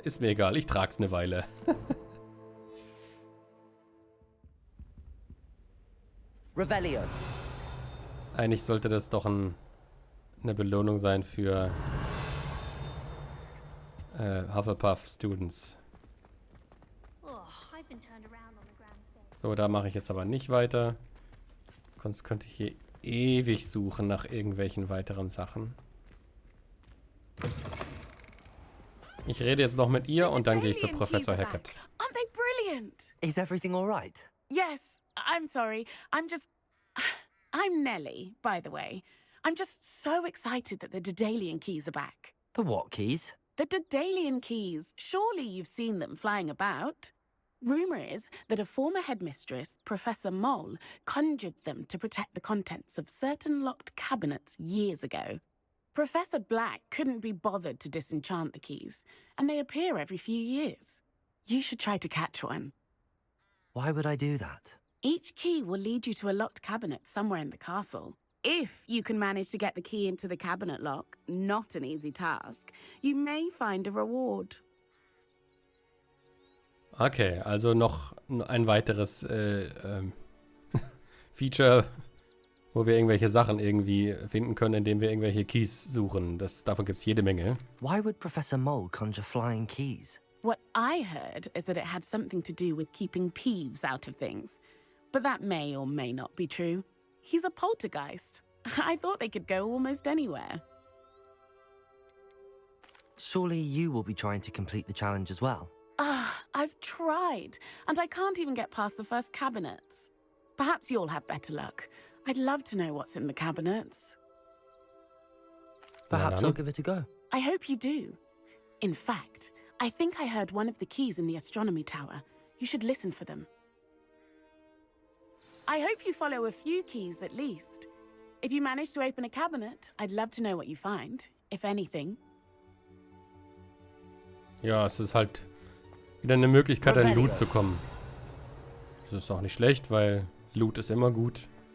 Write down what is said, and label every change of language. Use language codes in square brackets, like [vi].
[de] Ist mir egal, ich trag's eine Weile. Revelio. Eigentlich sollte das doch eine Belohnung sein für Hufflepuff-Students. [en] Oh, I've been turned around on the grand stage. [de] So, da mache ich jetzt aber nicht weiter. Sonst könnte ich hier ewig suchen nach irgendwelchen weiteren Sachen. Ich rede jetzt noch mit ihr und dann gehe ich zu Professor Hackett. [en] Aren't they brilliant? Is everything all right? Yes. I'm sorry. I'm Nellie, by the way. I'm just so excited that the Daedalian keys are back. The what keys? The Daedalian keys. Surely you've seen them flying about. Rumour is that a former headmistress, Professor Mole, conjured them to protect the contents of certain locked cabinets years ago. Professor Black couldn't be bothered to disenchant the keys, and they appear every few years. You should try to catch one. Why would I do that? Each key will lead you to a locked cabinet somewhere in the castle. If you can manage to get the key into the cabinet lock, not an easy task, you may find a reward. [de] Okay, also noch ein weiteres Feature, wo wir irgendwelche Sachen irgendwie finden können, indem wir irgendwelche Keys suchen. Davon gibt es jede Menge. [en] Why would Professor Mole conjure flying keys? What I heard is that it had something to do with keeping Peeves out of things. But that may or may not be true. He's a poltergeist. I thought they could go almost anywhere. Surely you will be trying to complete the challenge as well. I've tried, and I can't even get past the first cabinets. Perhaps you'll have better luck. I'd love to know what's in the cabinets. Perhaps I'll give it a go. I hope you do. In fact, I think I heard one of the keys in the astronomy tower. You should listen for them. I hope you follow a few keys at least. If you manage to open a cabinet, I'd love to know what you find, if anything. [de] Ja, es ist halt wieder eine Möglichkeit, an Loot zu kommen. Das ist auch nicht schlecht, weil Loot ist immer gut.